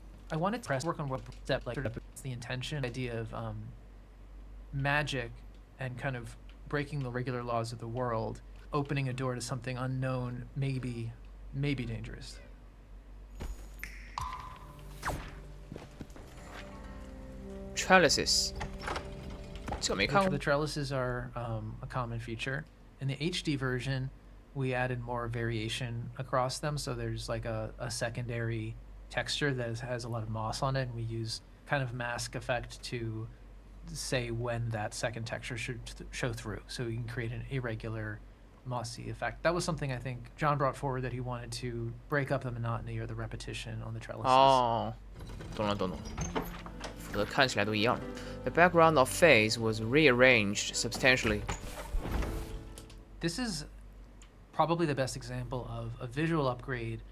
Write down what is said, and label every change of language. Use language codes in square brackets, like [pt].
[en] I wanted to press work on what step like it's the intention idea of magic and kind of breaking the regular laws of the world, opening a door to something unknown, maybe dangerous. [zh] Trellises，这个没看 [en] The [zh] 过。 [en] trellises are a common feature. In the HD version, we added more variation across them, so there's like a secondary texture that has a lot of moss on it, and we use kind of mask effect to say when that second texture should show through, so you can create an irregular mossy effect. That was something I think John brought forward, that he wanted to break up the monotony or the repetition on the trellises. [zh] 哦，懂了懂了，否则看起来都一样。 [en] The background of Phase was rearranged substantially. This is probably the best example of a visual upgrade